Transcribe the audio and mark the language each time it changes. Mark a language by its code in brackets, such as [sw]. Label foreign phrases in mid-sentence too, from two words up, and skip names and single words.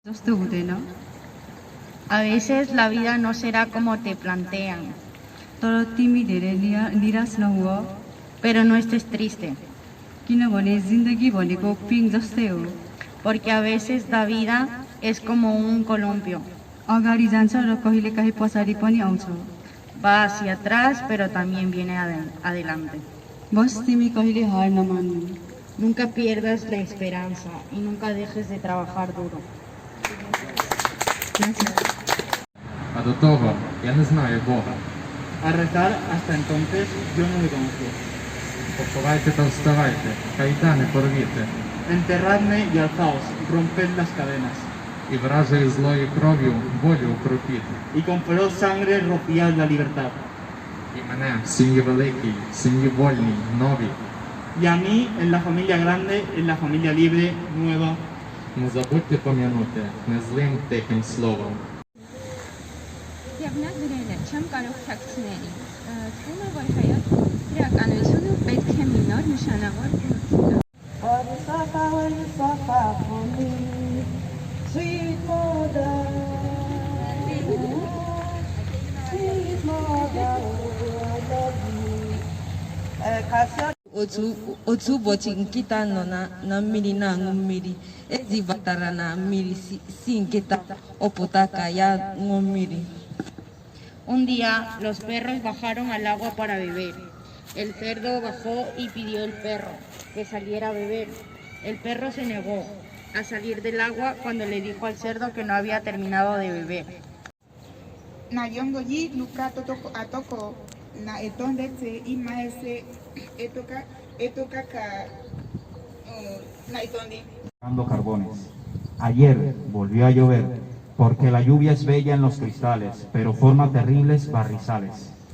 [es] A veces la vida no será como te plantean, pero no estés triste, porque a veces la vida es como un columpio. Va hacia atrás, pero también viene adelante. Nunca pierdas la esperanza y nunca dejes de trabajar duro. [uk] А до того я не знаю Бога. [es] A rezar hasta entonces yo no le conozco. [uk] Поховайте та вставайте, кайдани порвіте, [es] Enterradme y alzaos, romped las cadenas, [uk] і вражою злою кров'ю волю укропіте. [es] y con feroz sangre rociad la libertad. [uk] І мене в сім'ї великій, в сім'ї вольній, новій. [es] Y a mí en la familia grande, en la familia libre, nueva, [uk] Не забудьте пом'янути незлим тихим словом. [hy] Եվ նա գրել է, չեմ կարող թաքցնել, թվում է, որ հայոց իրականությունը պետք է մի նոր նշանավոր բնություն [ig] otu ụbọchị nkịta nọ na mmiri na-aṅụ mmiri, ezi batara na mmiri si nkịta ọpụta ka ya ṅụọ mmiri. [es] Un día los perros bajaron al agua para beber. El cerdo bajó y pidió al perro que saliera a beber. El perro se negó a salir del agua cuando le dijo al cerdo que no había terminado de beber. Na yongo yi luka atoko na etonde te imaese etoka ka na etonde. Carbones. Ayer volvió a llover, porque la lluvia es bella en los cristales, pero forma terribles barrizales.